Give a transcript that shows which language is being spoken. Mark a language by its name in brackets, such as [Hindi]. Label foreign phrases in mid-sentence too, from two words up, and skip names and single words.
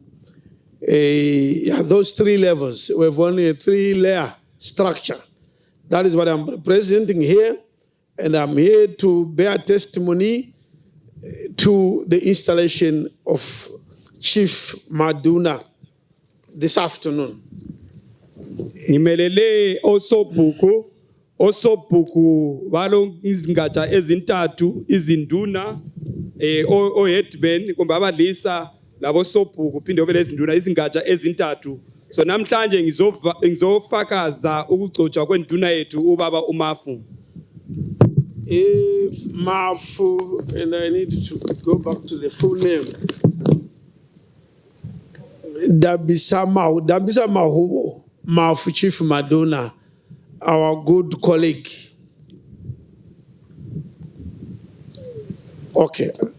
[English] Those three levels. We have only a 3-layer structure. That is what I'm representing here. And I'm here to bear testimony to the installation of Chief Maduna this afternoon. [North Ndebele] Nimelele osobhuku balo izingatsha ezintathu izinduna headman kumbe abadlisa labo sobhuku phinde obele izinduna izingatsha ezintathu. So namhlanje ngizofakaza ukugcotshwa kwenduna yethu ubaba uMafu. Mafu, [English] and I need to go back to the full name. Dambisamahubo Mafu, Chief Maduna, our good colleague. Okay.